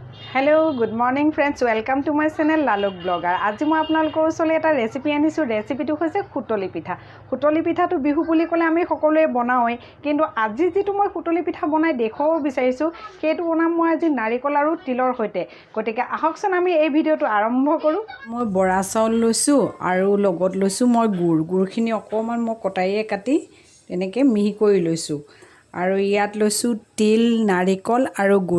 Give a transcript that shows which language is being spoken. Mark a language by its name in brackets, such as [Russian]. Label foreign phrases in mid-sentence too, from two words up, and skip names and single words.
[English] hello good morning friends welcome to my channel Laluk Blogger. [Hindi] आज मैं [Assamese] आपनालोকৰ ওচৰলৈ এটা ৰেচিপি আনিছো। ৰেচিপিটো হৈছে খুটলি পিঠা। খুটলি পিঠাটো বিহু বুলি ক'লে আমি সকলোৱে বনাওঁই, কিন্তু আজি যেটো মই খুটলি পিঠা বনাই দেখাব বিচাৰিছো সেইটো বনাম মই আজি নাৰিকল আৰু তিলৰ সৈতে। গতিকে আহকচোন আমি এই ভিডিওটো আৰম্ভ কৰো। মই বৰা চাউল লৈছো আৰু লগত লৈছো মই গুড়খিনি অকমান মই কটাইয়ে কাটি এনেকে মিহি কৰি লৈছো আৰু ইয়াত লৈছো তিল নাৰিকল আৰু গুড়।